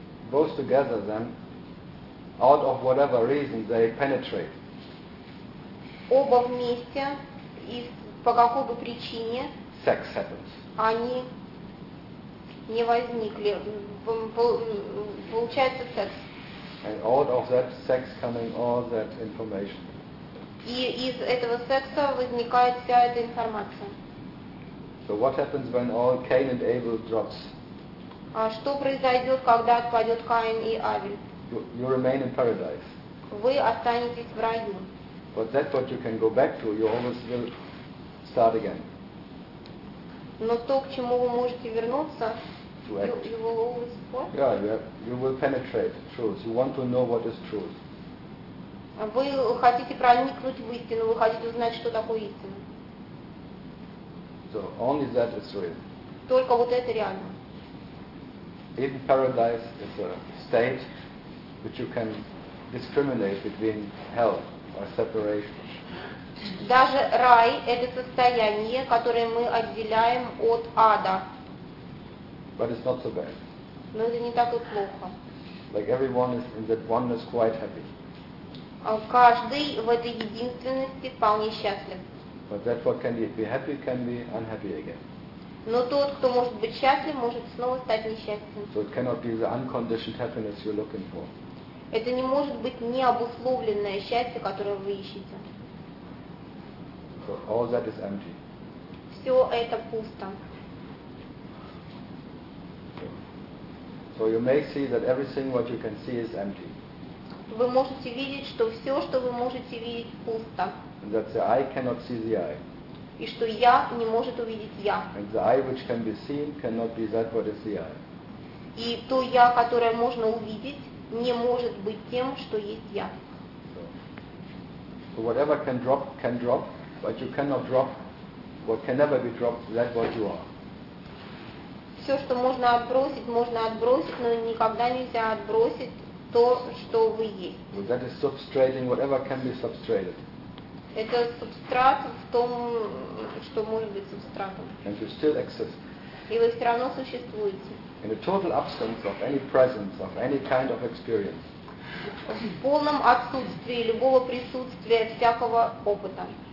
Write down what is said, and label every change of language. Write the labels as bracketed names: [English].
[English] Both together, then, out of whatever reason, they penetrate. [Russian] Оба вместе, и по какой бы причине, [English] sex happens. [Russian] Они не возникли. Получается секс. [English] And out of that sex coming all that information. [Russian] И из этого секса возникает вся эта информация. [English] So what happens when all Cain and Abel drops? [Russian] Что произойдет, когда отпадет Каин и Авель? [English] You remain in paradise. [Russian] Вы останетесь в раю. [English] But that's what you can go back to. You always will start again. [Russian] Но то, к чему вы можете вернуться, [English] you will always what? Yeah, you will penetrate truth. You want to know what is truth. [Russian] Вы хотите проникнуть в истину, вы хотите узнать, что такое истина. [English] So only that is real. [Russian] Только вот это реально. [English] Even paradise is a state which you can discriminate between hell or separation. [Russian] Даже рай – это состояние, которое мы отделяем от ада. [English] But it's not so bad. [Russian] Но это не так и плохо. [English] Like everyone is in that oneness quite happy. [Russian] Каждый в этой единственности вполне счастлив. [English] But therefore can be happy, can be unhappy again. [Russian] Но тот, кто может быть счастлив, может снова стать несчастным. [English] So it cannot be the unconditioned happiness you're looking for. [Russian] Это не может быть необусловленное счастье, которое вы ищете. [English] So all that is empty. [Russian] Все это пусто. [English] So you may see that everything what you can see is empty. [Russian] Вы можете видеть, что все, что вы можете видеть, пусто. [English] And that the eye cannot see the eye. [Russian] И что я не может увидеть я. [English] And the eye which can be seen cannot be that what is the eye. [Russian] И то я, которое можно увидеть, не может быть тем, что есть я. [English] So whatever can drop, but you cannot drop what can never be dropped, that what you are. [Russian] Все, что можно отбросить, но никогда нельзя отбросить то, что вы есть. [English] Well, that is substrating whatever can be substrated. [Russian] Это субстрат в том, что может быть субстратом. [English] And you still exist. [Russian] И вы все равно существуете. [English] In a total absence of any presence, of any kind of experience. [Russian] В полном отсутствии любого присутствия, всякого опыта.